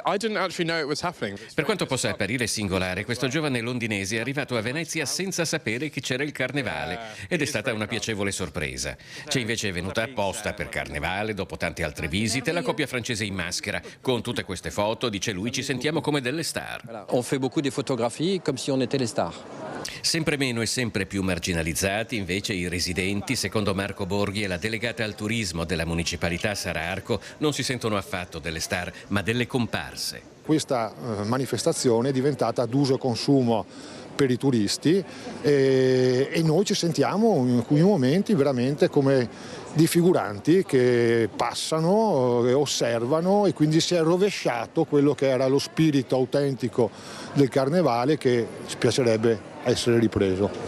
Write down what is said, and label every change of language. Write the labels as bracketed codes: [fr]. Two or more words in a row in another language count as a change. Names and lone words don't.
[it] Per quanto possa apparire singolare, questo giovane londinese è arrivato a Venezia senza sapere che c'era il Carnevale ed è stata una piacevole sorpresa. C'è invece venuta apposta per Carnevale, dopo tante altre visite, la coppia francese in maschera. Con tutte queste foto, dice lui, ci sentiamo come delle star. [fr] On fait beaucoup de photographies comme si on était les stars. [it] Sempre meno e sempre più marginalizzati invece i residenti, secondo Marco Borghi e la delegata al turismo della municipalità Sara Arco, non si sentono affatto delle star ma delle comparse. Questa manifestazione è diventata d'uso e consumo per i turisti e noi ci sentiamo in alcuni momenti veramente come di figuranti che passano, osservano, e quindi si è rovesciato quello che era lo spirito autentico del Carnevale, che ci piacerebbe essere ripreso.